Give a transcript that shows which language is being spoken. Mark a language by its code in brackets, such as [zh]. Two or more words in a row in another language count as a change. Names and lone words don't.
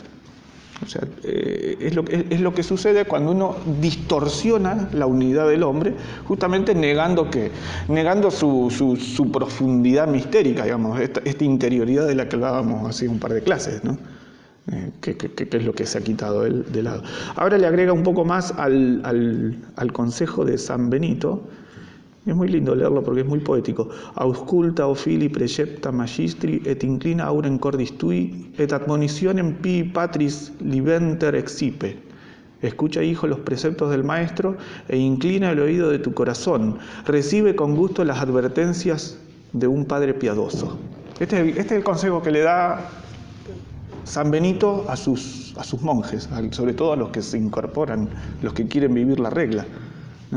[es] O sea, es lo que sucede cuando uno distorsiona la unidad del hombre, justamente negando su profundidad mistérica, digamos, esta interioridad de la que hablábamos hace un par de clases, ¿no? Que es lo que se ha quitado de lado. Ahora le agrega un poco más al consejo de San Benito. Es muy lindo leerlo porque es muy poético. [la] Ausculta, o fili, precepta magistri, et inclina aurem cordis tui, et admonitionem pi patris libenter excipe. [es] Escucha, hijo, los preceptos del maestro e inclina el oído de tu corazón. Recibe con gusto las advertencias de un padre piadoso. Este es el consejo que le da San Benito a sus monjes, sobre todo a los que se incorporan, los que quieren vivir la regla, ¿no?